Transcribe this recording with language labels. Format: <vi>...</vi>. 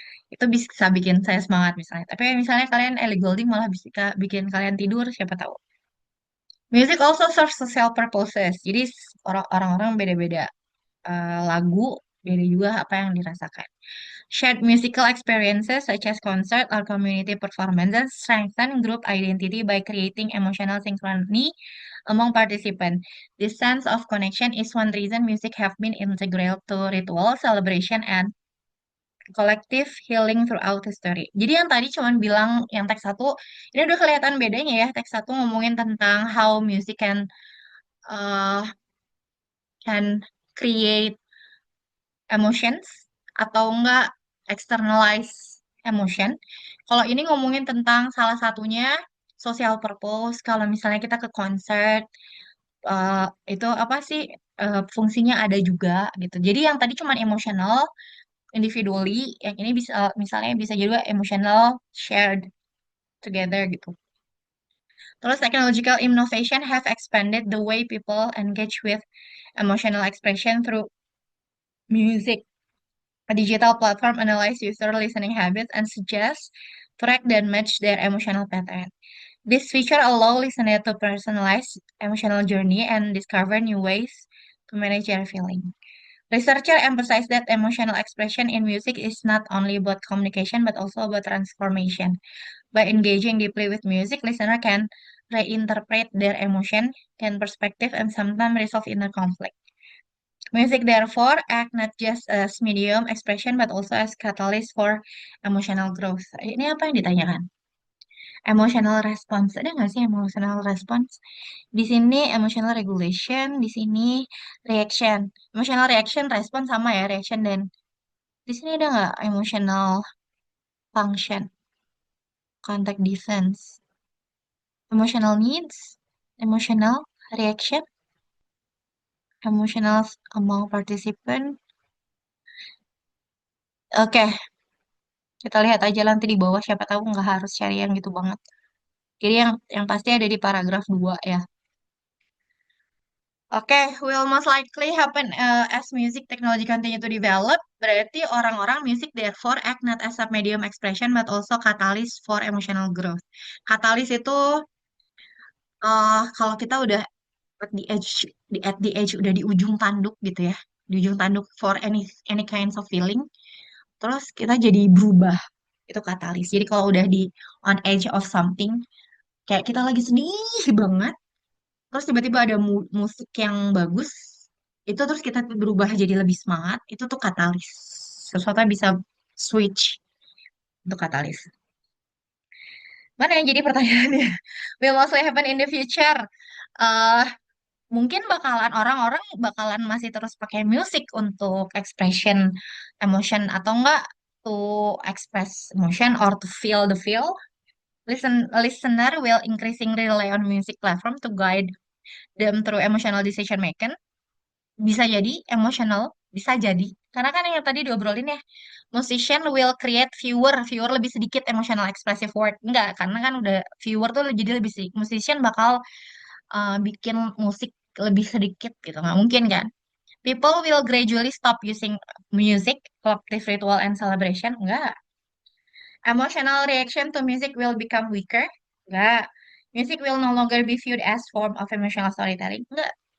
<id>Itu bisa bikin saya semangat misalnya. Tapi misalnya kalian Ellie Goulding malah bisa bikin kalian tidur, siapa tahu.</id> <en>Music also serves social purposes.</en> <id>Jadi orang-orang beda-beda lagu, beda juga apa yang dirasakan.</id> <en>Shared musical experiences such as concert or community performances strengthen group identity by creating emotional synchrony among participants. This sense of connection is one reason music have been integral to ritual, celebration, and collective healing throughout history.</en> <id>Jadi yang tadi cuman bilang yang teks satu, ini udah kelihatan bedanya ya. Teks satu ngomongin tentang</id> <en>how music uh, can create emotions</en> <id>atau enggak</id> <en>externalize emotion.</en> <id>Kalau ini ngomongin tentang salah satunya social purpose. Kalau misalnya kita ke konser, eh, itu apa sih fungsinya ada juga gitu. Jadi yang tadi cuman emotional individually, yang ini bisa misalnya bisa juga emotional shared together gitu. Terus</id> <en>technological innovation have expanded the way people engage with emotional expression through music. A digital platform analyzes user listening habits and suggests track that match their emotional pattern. This feature allows listeners to personalize emotional journey and discover new ways to manage their feeling. Researchers emphasize that emotional expression in music is not only about communication but also about transformation. By engaging deeply with music, listener can reinterpret their emotion, gain perspective, and sometimes resolve inner conflict. Music therefore act not just as medium expression but also as catalyst for emotional growth.</en> <id>Ini apa yang ditanyakan? Emotional response. Ada nggak sih emotional response? Di sini emotional regulation, di sini reaction. Emotional reaction, respon sama ya, reaction dan di sini ada nggak emotional function, contact defense, emotional needs, emotional reaction, emotional among participant. Oke, kita lihat aja nanti di bawah siapa tahu nggak harus cari yang gitu banget. Jadi yang pasti ada di paragraf 2 ya.</id> <en>Oke, will most likely happen as music technology continue to develop.</en> <id>Berarti orang-orang</id> <en>music therefore act not as a medium expression but also catalyst for emotional growth.</en> <id>Katalis itu kalau kita udah</id> <en>at the edge, at the edge</en> <id>udah di ujung tanduk gitu ya, di ujung tanduk</id> <en>for any kinds of feeling,</en> <id>terus kita jadi berubah. Itu katalis. Jadi kalau udah di</id> <en>on edge of something,</en> <id>kayak kita lagi sedih banget, terus tiba-tiba ada musik yang bagus, itu terus kita berubah jadi lebih semangat, itu tuh katalis. Sesuatu yang bisa switch, itu katalis. Mana yang jadi pertanyaannya?</id> <en>Will mostly happen in the future.</en> <id>eh Mungkin orang-orang bakalan masih terus pakai musik untuk expression emotion atau enggak</id> <en>to express emotion or to feel the feel. Listener will increasingly rely on music platform to guide them through emotional decision making.</en> <id>Bisa jadi emotional, bisa jadi. Karena kan yang tadi diobrolin ya,</id> <en>musician will create viewer</en> <id>lebih sedikit emotional expressive word. Enggak, karena kan udah viewer tuh jadi lebih sedikit. Musician bakal bikin musik lebih sedikit gitu. Nggak mungkin kan?</id> <en>People will gradually stop using music, collective ritual and celebration.</en> <id>Enggak.</id> <en>Emotional reaction to music will become weaker.</en> <id>Enggak.</id> <en>Music will no longer be viewed as form of emotional storytelling.</en> <id>Enggak.</id>